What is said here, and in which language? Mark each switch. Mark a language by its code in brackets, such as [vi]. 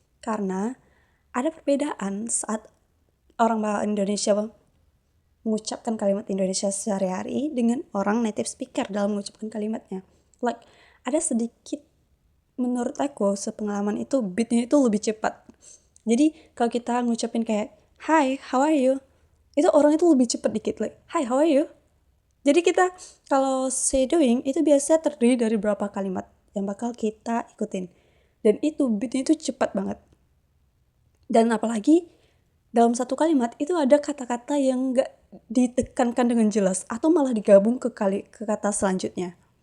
[id] Karena ada perbedaan saat orang bahasa Indonesia mengucapkan kalimat Indonesia sehari-hari dengan orang native speaker dalam mengucapkan kalimatnya. Like, ada sedikit, menurut aku sepengalaman itu beatnya itu lebih cepat. Jadi kalau kita ngucapin kayak [en] "Hi, how are you?" [id] itu orang itu lebih cepat dikit, like [en] "Hi, how are you?" [id] Jadi kita kalau shadowing itu biasanya terdiri dari beberapa kalimat yang bakal kita ikutin. Dan itu beatnya itu cepat banget. Dan apalagi dalam satu kalimat itu ada kata-kata yang gak ditekankan dengan jelas atau malah digabung ke kata selanjutnya.